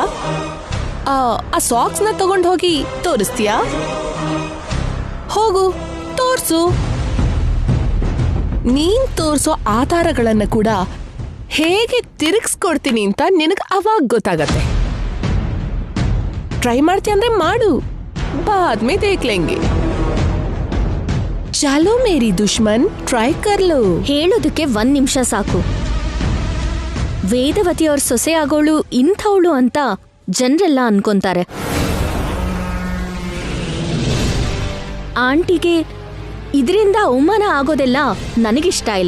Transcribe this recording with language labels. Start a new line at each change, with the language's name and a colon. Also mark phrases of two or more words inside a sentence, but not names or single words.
Kannada: ಆ ಸಾಕ್ಸ್ನ ತಗೊಂಡ್ ಹೋಗಿ ತೋರಿಸ್ತೀಯಾ? ಹೋಗು ತೋರ್ಸು. ನೀನ್ ತೋರ್ಸೋ ಆಧಾರಗಳನ್ನ ಕೂಡ ಹೇಗೆ ತಿರುಗಿಸ್ಕೊಡ್ತೀನಿ ಅಂತ ನಿನಗೆ ಅವಾಗ ಗೊತ್ತಾಗತ್ತೆ. ಟ್ರೈ ಮಾಡ್ತೀಯ ಅಂದ್ರೆ ಮಾಡು,
Hindi: बाद में देख लेंगे. चलो मेरी दुश्मन, ट्राई कर लो.
Kannada: ಹೇಳೋದಕ್ಕೆ 1 ನಿಮಿಷ ಸಾಕು. ವೇದವತಿಯವ್ರ ಸೊಸೆ ಆಗೋಳು ಇಂಥವಳು ಅಂತ ಜನರೆಲ್ಲ ಅನ್ಕೊಂತಾರೆ. ಆಂಟಿಗೆ ಇದರಿಂದ ಅವಮಾನ ಆಗೋದೆಲ್ಲ ನನಗಿಷ್ಟ ಇಲ್ಲ.